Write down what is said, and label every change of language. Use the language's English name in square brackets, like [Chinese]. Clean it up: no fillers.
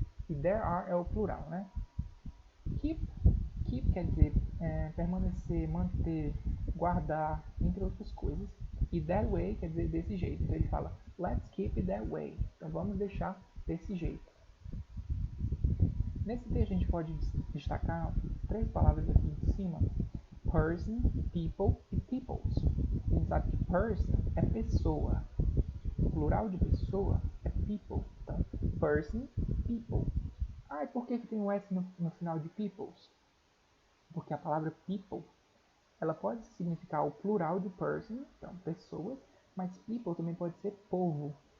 [Portuguese] E there are é o plural, né? Keep, keep quer dizer permanecer, manter, guardar, entre outras coisas. E that way quer dizer desse jeito. Então ele fala, [English] let's keep it that way. [Portuguese] Então vamos deixar desse jeito. Nesse texto a gente pode destacar 3 palavras aqui em cima. [English] Person, people e peoples. [Portuguese] A gente sabe que person é pessoa. O plural de pessoa é people. Então, person, people. Ah, e por que tem um S no final de peoples? Porque a palavra people, ela pode significar o plural de person, então pessoas, mas people também pode ser povo.